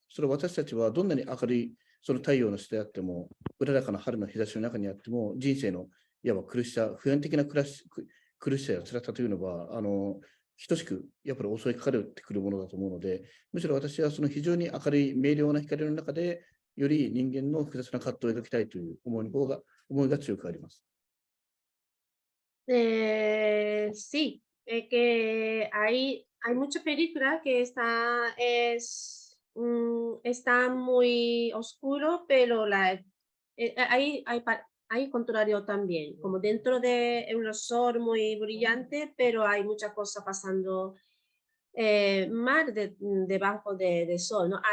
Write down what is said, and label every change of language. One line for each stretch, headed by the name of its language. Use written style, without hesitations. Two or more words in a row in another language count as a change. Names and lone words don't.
Japanese: それは私たちはどんなに明るいその太陽の下であっても、うららかな春の日差しの中にあっても、人生のいわば苦しさ、普遍的な苦しさや辛さというのは、等しくやっぱり襲いかかってくるものだと思うので、むしろ私はその非常に明るい明瞭な光の中で、より人間の複雑な葛藤を描きたいという思いが強くあります。
Spanish: Sí, que hay mucha película que es está muy oscuro, pero hay contrario también, como dentro de un sol muy brillante, pero hay muchas cosas pasando mal debajo del sol, ¿no?